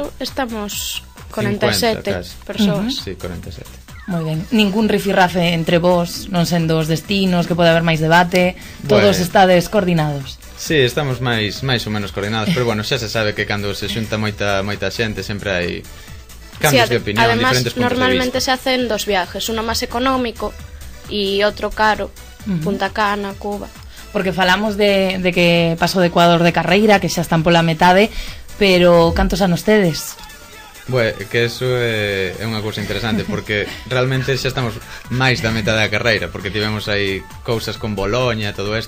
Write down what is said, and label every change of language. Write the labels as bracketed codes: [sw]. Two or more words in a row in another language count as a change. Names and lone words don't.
[gl] Paso estamos 47 persoas. Sí, 47. Moi ben. Ningún rifirrafe entre vos, non sendo os destinos, que pode haber máis debate, todos estades coordinados. Sí, estamos máis ou menos coordinados, pero bueno, xa se sabe que cando se xunta moita xente sempre hai cambios de opinión, además, diferentes puntos normalmente de vista. [es] se hacen dos viajes, uno más económico y otro caro, Punta Cana, Cuba. [gl] Porque falamos de que Paso de Ecuador de carreira, que xa están pola metade, pero cantos anos tedes? Bue, que eso é unha cousa interesante, porque realmente xa estamos máis da metade da carreira, porque tivemos aí cousas con Boloña e todo isto.